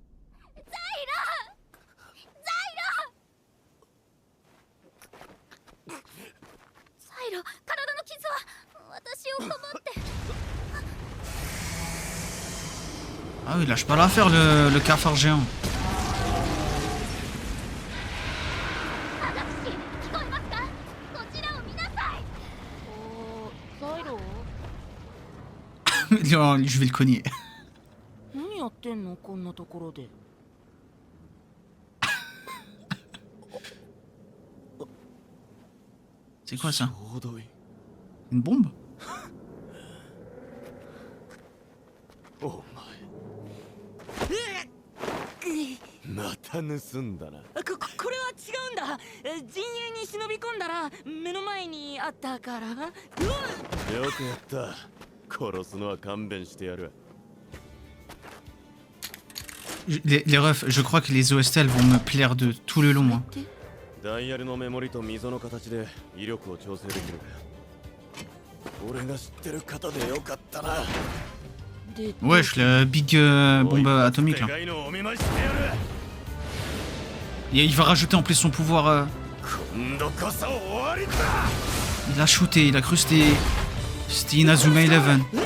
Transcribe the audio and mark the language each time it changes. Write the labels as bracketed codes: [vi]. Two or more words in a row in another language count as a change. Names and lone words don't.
[ja] サイロ、体の傷は私を守って。 [fr] Ah oui, lâche pas l'affaire, le cafard géant. [ja] マガキ氏、聞こえますか？こちらを見なさい。ザイロ [fr] Je vais le cogner. [ja] やってんのこんなところで。 [fr] C'est quoi ça? [ja] ちょうどいい。 [fr] Une bombe? [ja] お前また盗んだな。これは違うんだ。陣営に忍び込んだら目の前にあったから。うわっ、よくやった。殺すのは勘弁してやる。 [fr] Les refs, je crois que les OST elles vont me plaire de tout le long. Hein. [ja] ダイヤルのメモリと溝の形で威力を調整できる。俺が知ってる型でよかったな。 [fr] Wesh, la big bombe atomique là. [ja] でかいのをお見舞いしてやる。 [fr] Et il va rajouter en plus son pouvoir. [ja] 今度こそ終わりだ。 [fr] Il a shooté, il a cru c'était Inazuma Eleven.